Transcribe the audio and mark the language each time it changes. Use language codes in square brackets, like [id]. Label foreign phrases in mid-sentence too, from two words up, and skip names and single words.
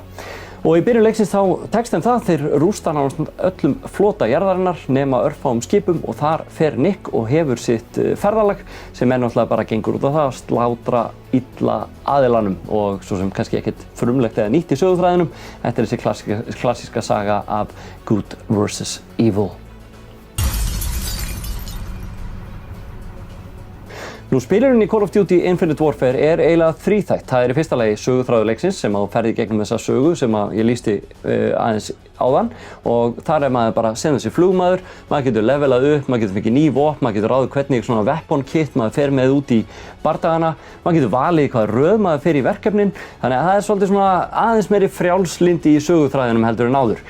[is] Og í byrjun leiksins þá tekst þeim það, þeir rústa öllum flota jarðarinnar nema örfáum skipum og þar fer Nick og hefur sitt ferðalag sem náttúrulega bara gengur út á það að slátra illa aðilanum og svo sem kannski ekkert frumlegt eða nýtt í söguþræðinum. Þetta er þessi klassíska saga af [en] good versus evil. [is] Nú spilurinn í Call of Duty Infinite Warfare er eiginlega þríþætt. Það er í fyrsta lagi söguþráður leiksins sem að þú ferð í gegnum þessa sögu sem að ég lýsti aðeins áðan og þar er maður bara sem þessi flugmaður, maður getur levelað upp, maður getur fengið ný vopn, maður getur ráðið hvernig svona [en] weapon kit [is] maður fer með út í bardagana, maður getur valið hvað röð maður fer í verkefnin, þannig að það er svolítið svona aðeins meiri frjálslyndi í söguþræðinum heldur en áður.